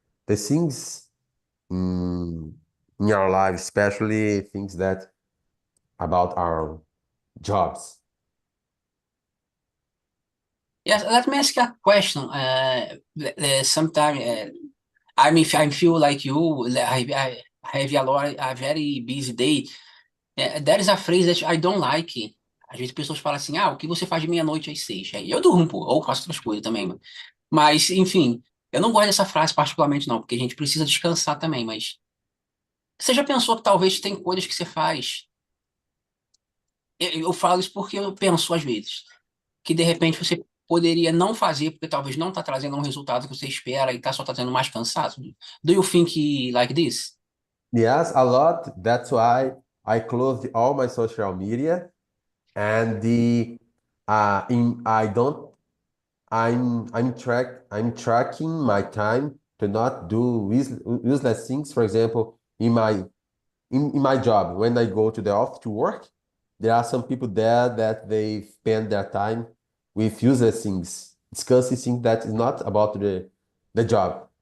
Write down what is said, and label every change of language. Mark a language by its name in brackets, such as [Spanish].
[English] The things in, in our life, especially things that about our jobs. Yes, let me ask you a question. Sometimes I feel like you. I have a very busy day. There is a phrase that I don't like. [Portuguese] Às vezes pessoas falam assim, o que você faz de meia-noite às 6? Aí eu durmo, pô, ou faço outras coisas também, mano. Mas, enfim, Eu não gosto dessa frase particularmente, não, porque a gente precisa descansar também, mas você já pensou que talvez tem coisas que você faz? Eu falo isso porque eu penso às vezes, que de repente você poderia não fazer, porque talvez não está trazendo um resultado que você espera e está só trazendo mais cansaço. [English] Do you think like this? Yes, a lot. That's why I closed all my social media and the in I don't I'm tracking my time to not do useless things. For example, in my job, when I go to the office to work, there are some people there that they spend their time with useless things, discussing things that is not about the job.